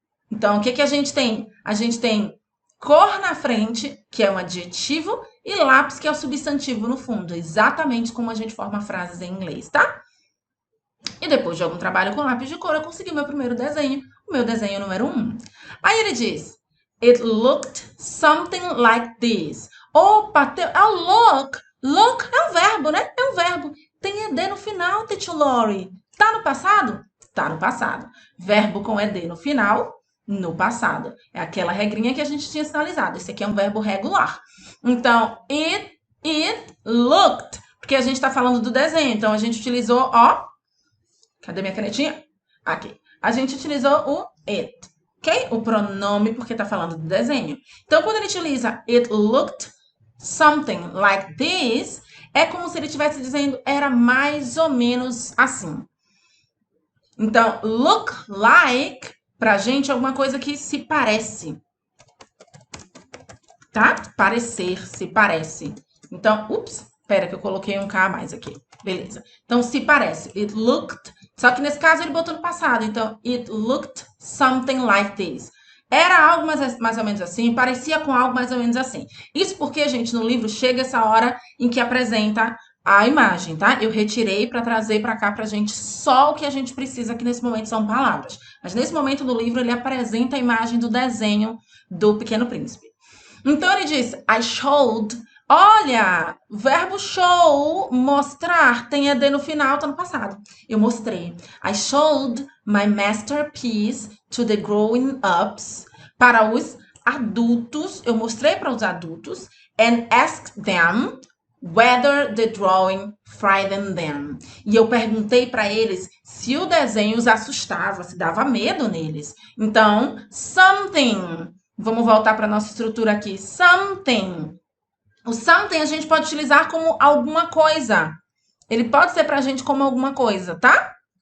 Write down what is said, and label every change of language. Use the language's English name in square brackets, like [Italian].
[Portuguese] Então, o que que a gente tem? A gente tem cor na frente, que é um adjetivo, e lápis, que é o substantivo no fundo. Exatamente como a gente forma frases em inglês, tá? E depois de algum trabalho com lápis de cor, eu consegui meu primeiro desenho, o meu desenho número 1. Aí ele diz, [English] it looked something like this. [Portuguese] Opa, look é um verbo, né? É um verbo. Tem ed no final, Teacher Lori. Tá no passado? Tá no passado. Verbo com ed no final, no passado. É aquela regrinha que a gente tinha sinalizado. Esse aqui é um verbo regular. Então, [English] it looked. [Portuguese] Porque a gente está falando do desenho. Então, a gente utilizou, ó. Cadê minha canetinha? Aqui. A gente utilizou o it. Ok? O pronome, porque está falando do desenho. Então, quando ele utiliza [English] it looked something like this, [Portuguese] é como se ele estivesse dizendo era mais ou menos assim. Então, look like, pra gente, é alguma coisa que se parece. Tá? Parecer, se parece. Então, ups, espera que eu coloquei um K a mais aqui. Beleza. Então, se parece. [English] It looked. [Portuguese] Só que nesse caso ele botou no passado. [English] Então, it looked something like this. [Portuguese] Era algo mais ou menos assim, parecia com algo mais ou menos assim. Isso porque, gente, no livro chega essa hora em que apresenta a imagem, tá? Eu retirei para trazer para cá pra gente só o que a gente precisa, que nesse momento são palavras. Mas nesse momento do livro ele apresenta a imagem do desenho do Pequeno Príncipe. Então ele diz, [English] I showed. [Portuguese] Olha, verbo show, mostrar, tem ed no final, tá no passado. Eu mostrei. [English] I showed my masterpiece to the growing-ups. [Portuguese] Para os adultos, eu mostrei para os adultos. [English] And asked them whether the drawing frightened them. [Portuguese] E eu perguntei para eles se o desenho os assustava, se dava medo neles. Então, something. Vamos voltar para a nossa estrutura aqui. Something. O something a gente pode utilizar como alguma coisa. Ele pode ser para a gente como alguma coisa, tá?